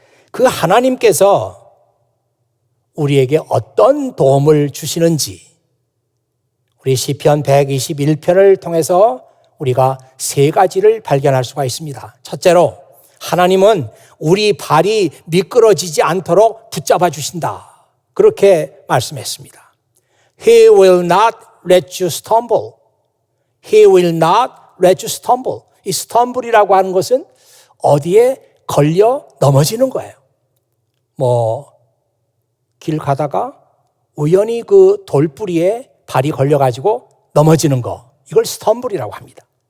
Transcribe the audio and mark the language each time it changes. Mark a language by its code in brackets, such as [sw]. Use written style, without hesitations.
[ko] 그 하나님께서 우리에게 어떤 도움을 주시는지 우리 시편 121편을 통해서 우리가 세 가지를 발견할 수가 있습니다. 첫째로 하나님은 우리 발이 미끄러지지 않도록 붙잡아 주신다. 그렇게 말씀했습니다. [en] He will not let you stumble. He will not let you stumble. [ko] 이 stumble이라고 하는 것은 어디에 걸려 넘어지는 거예요. 길 가다가 우연히 그 돌뿌리에 발이 걸려가지고 넘어지는 거. 이걸 stumble이라고 합니다.